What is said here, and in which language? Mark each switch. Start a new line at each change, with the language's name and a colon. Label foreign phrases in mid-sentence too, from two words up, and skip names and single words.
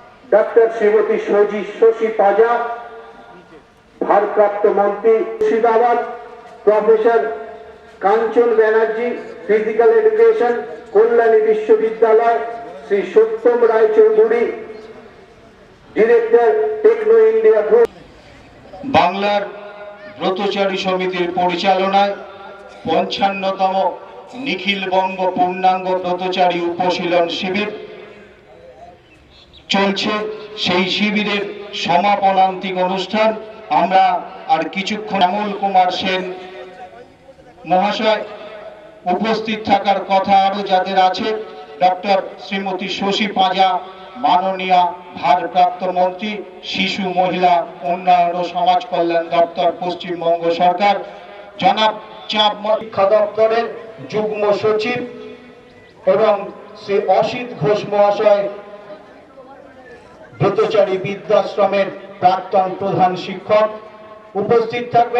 Bangla: ডক্টর শ্রীমতী শশী পাঁজা, ভারপ্রাপ্ত মন্ত্রী মুর্শিদাবাদ, প্রফেসর কাঞ্চন ব্যানার্জি,
English: physical education,
Bangla: কল্যাণী বিশ্ববিদ্যালয়, শ্রী সত্যম রায় চৌধুরী, ডিরেক্টর টেকনো ইন্ডিয়া গ্রুপ। বাংলার ব্রতচারী সমিতির পরিচালনায় 55তম নিখিল বঙ্গ পূর্ণাঙ্গ ব্রতচারী উপশীলন শিবির चलছে। সেই শিবিরের সমাপনান্তিক অনুষ্ঠান আমরা আর কিছুক্ষণ অমল কুমার সেন মহাশয় উপস্থিত থাকার কথা আরো যাদের আছে, ডক্টর শ্রীমতী শশী পাঁজা মাননীয় ভারপ্রাপ্ত মন্ত্রী শিশু মহিলা উন্নয়ন ও সমাজ কল্যাণ দপ্তর পশ্চিমবঙ্গ সরকার, জনাব চাপ শিক্ষা দপ্তরের যুগ্ম সচিব এবং শ্রী অসিত ঘোষ মহাশয় ব্রতচারী বিদ্যাশ্রমের প্রাক্তন প্রধান শিক্ষক উপস্থিত থাকবেন।